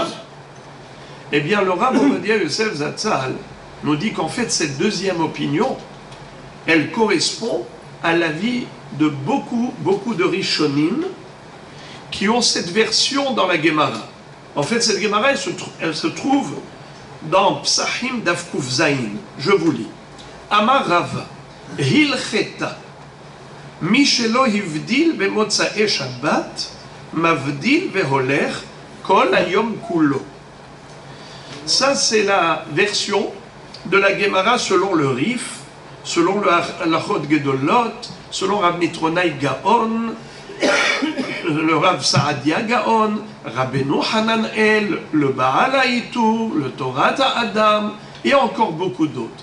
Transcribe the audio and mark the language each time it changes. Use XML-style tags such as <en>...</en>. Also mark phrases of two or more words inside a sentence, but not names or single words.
<fr>Eh bien, le Rav Ovadia Yosef Zatzal nous dit qu'en fait, cette deuxième opinion, elle correspond à l'avis de beaucoup de Rishonim qui ont cette version dans la Gemara. En fait, cette Gemara, elle se trouve dans Psachim Davkuf Zayin. Je vous lis.</fr> <he>אמר רבא, הלכתא, מי שלא הבדיל במוצאי שבת, מבדיל והולך, כל היום כולו.</he> <fr>Ça, c'est la version de la Gemara selon le Rif, selon le Halachot Gedolot, selon Rav Nitronai Gaon, le Rav Saadia Gaon, Rabbeinu Hananel, le Baal Haïtou, le Torah Adam, et encore beaucoup d'autres.</fr>